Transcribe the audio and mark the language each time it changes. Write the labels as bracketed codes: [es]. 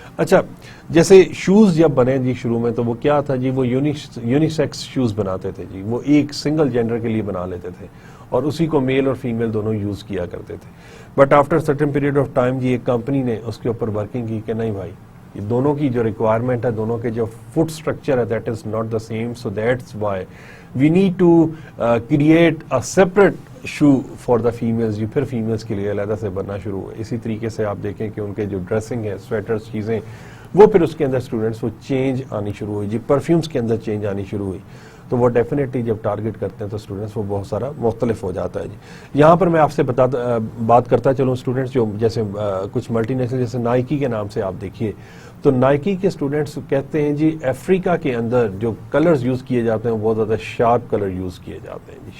[ur] اچھا, جیسے شوز جب بنے جی شروع میں, تو وہ کیا تھا جی, وہ یونیسیکس شوز بناتے تھے جی, وہ ایک سنگل جینڈر کے لیے بنا لیتے تھے اور اسی کو میل اور فیمیل دونوں یوز کیا کرتے تھے. [en] but after certain period of time [ur] جی, ایک کمپنی نے اس کے اوپر ورکنگ کی کہ نہیں بھائی, یہ دونوں کی جو ریکوائرمنٹ ہے, دونوں کے جو فٹ اسٹرکچر ہے, [en] That is not the same. So that's why we need to create a separate show for the females جی. [ur] پھر فیمیلز کے لیے علیحدہ سے بننا شروع ہوئے. اسی طریقے سے آپ دیکھیں کہ ان کے جو ڈریسنگ ہے, سویٹرز, چیزیں, وہ پھر اس کے اندر اسٹوڈنٹس وہ چینج آنی شروع ہوئی جی. پرفیومس کے اندر چینج آنی شروع ہوئی. تو وہ ڈیفینیٹلی جب ٹارگیٹ کرتے ہیں تو اسٹوڈنٹس وہ بہت سارا مختلف ہو جاتا ہے جی. یہاں پر میں آپ سے بات کرتا چلوں اسٹوڈنٹس, جو جیسے کچھ ملٹی نیشنل جیسے نائکی کے نام سے آپ دیکھیے, تو نائکی کے اسٹوڈنٹس کہتے ہیں جی افریقہ کے اندر جو کلرز یوز کیے جاتے ہیں بہت زیادہ شارپ کلر یوز کیے جاتے ہیں جی.